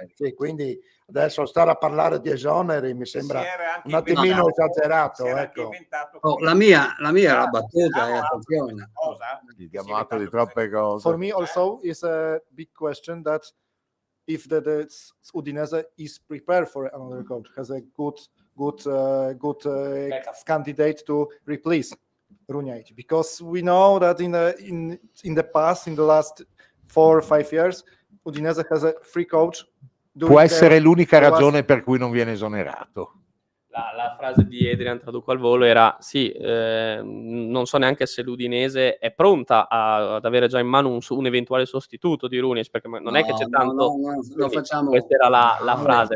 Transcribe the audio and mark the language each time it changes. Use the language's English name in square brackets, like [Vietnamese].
[Italian] Sì, quindi adesso stare a parlare di esoneri mi sembra un attimino esagerato. Ecco. La mia è la battuta, attenzione. Gli diamo atto di troppe cose. [English] For me also is a big question that if the Udinese is prepared for another coach, has a good candidate to replace Runjaic, because we know that in the past, in the last 4 or 5 years, Udinese has a free coach. [Italian] Può essere l'unica ragione per cui non viene esonerato. La frase di Adrian, traduco al volo, era non so neanche se l'Udinese è pronta ad avere già in mano un eventuale sostituto di Rooney, perché non è che c'è tanto. No, facciamo. Questa era la frase.